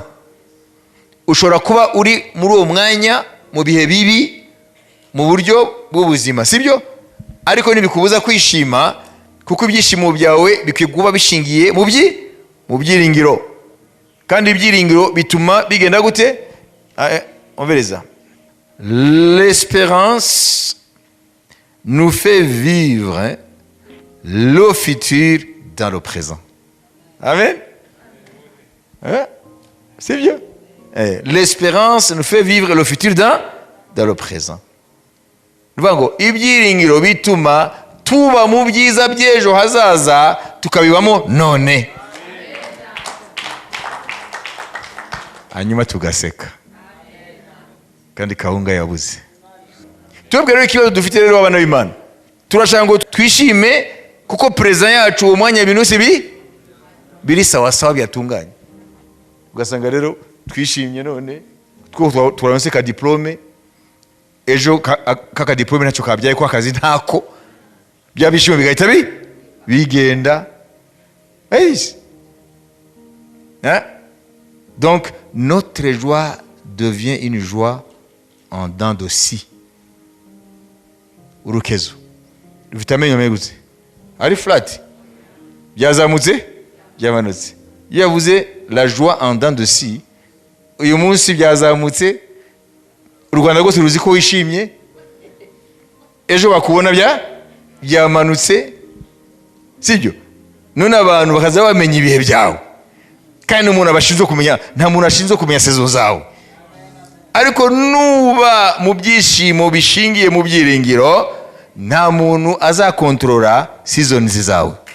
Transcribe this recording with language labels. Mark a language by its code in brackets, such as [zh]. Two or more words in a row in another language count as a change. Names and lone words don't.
[rw] Ushobora kuba uri muri uwo mwanya mu bihe bibi mu buryo bw'ubuzima, sibyo? Ariko ntibikubuza kwishima, kuko ibyishimo byawe bikwiye kuba bishingiye mu byiringiro. Kandi ibyiringiro bituma bigenda gute? [fr] On verra ça. L'espérance nous fait vivre le futur dans le présent. Amen. C'est vieux. L'espérance nous fait vivre le futur dans le présent. [rw] Nuvango ibyiringiro bituma tuba mu byiza by'ejo hazaza tukabibamo none. Hanyuma tugaseka kandi kahunga yabuze. Twebwe rero ikibazo dufite rero abana b'Imana, turashaka ngo twishime kuko present yacu uwo mwanya ibintu biri sawa sawa byatunganye. Ugasanga rero twishimye none twaronse ka diplome, ejo kaka diplome nacyo kabyaye ko akazi ntako, byabishimo bigahita bigenda. [fr] Donc notre joie devient une joie en dents de scie. [rw] Urukezo rufite amenyo megutse ari flat, byazamutse byamanutse. [fr] Yavuze la joie en dents de scie, [rw] uyu munsi byazamutse, u Rwanda rwose ruzi ko wishimye, ejo bakubona byamanutse, sibyo? None abantu bakaza bamenya ibihe byawe. kandi umuntu abashinzwe kumenya, nta muntu ashinzwe kumenya sezo zawe. Ariko nuba mu byishimo bishingiye mu byiringiro, nta muntu azakontorora seasons zawe.